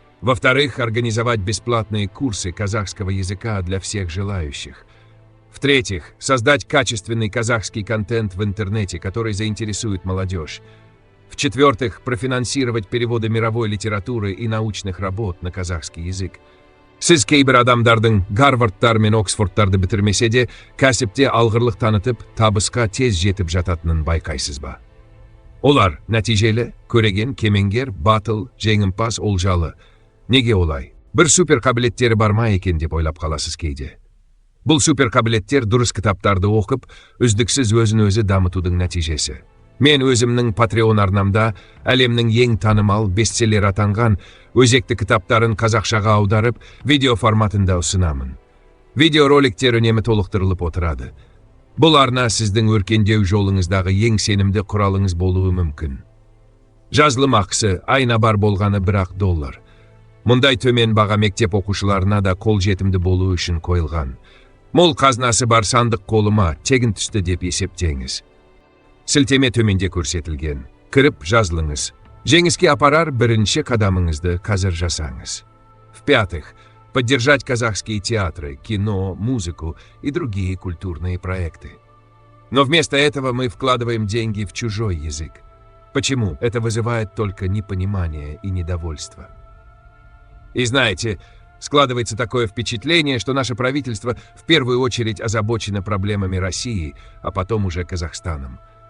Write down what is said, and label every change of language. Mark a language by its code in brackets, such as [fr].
[ru] Во-вторых, организовать бесплатные курсы казахского языка для всех желающих. В-третьих, создать качественный казахский контент в интернете, который заинтересует молодежь. В-четвертых, профинансировать переводы мировой литературы и научных работ на казахский язык. [kk] Сіз кейбір адамдардың Гарвардтар мен Оксфордтарды бітірмесе де, кәсіпте алғырлық танытып, табысқа тез жетіп жататынын байқайсыз ба? Олар нәтижелі, көреген, кемеңгер, батыл, жеңімпаз, олжалы. Неге олай? Бір супер қабілеттері бар ма екен деп ойлап қаласыз кейде. Бұл супер қабілеттер дұрыс кітаптарды оқып, үздіксіз өзін-өзі дамытудың нәтижесі. Мен өзімнің Patreon арнамда әлемнің ең танымал бестселлер атанған өзекті кітаптарын қазақшаға аударып, видео форматында ұсынамын. Видеороликтер үнемі толықтырылып отырады. Бұл арна сіздің өркендеу жолыңыздағы ең сенімді құралыңыз болуы мүмкін. Жазылым ақысы айына бар болғаны $1. Мұндай төмен баға мектеп оқушыларына да қол жетімді болуы үшін қойылған. Мол қазынасы бар сандық қолыма тегін түсті деп есептеңіз. Сілтеме төменде көрсетілген. Кіріп жазылыңыз. Жеңіске апарар бірінші қадамыңызды қазір жасаңыз. [ru] В-пятых, поддержать казахские театры, кино, музыку и другие культурные проекты. Но вместо этого мы вкладываем деньги в чужой язык. Почему? Это вызывает только непонимание и недовольство. И знаете, складывается такое впечатление, что наше правительство в первую очередь озабочено проблемами России, а потом уже Казахстаном.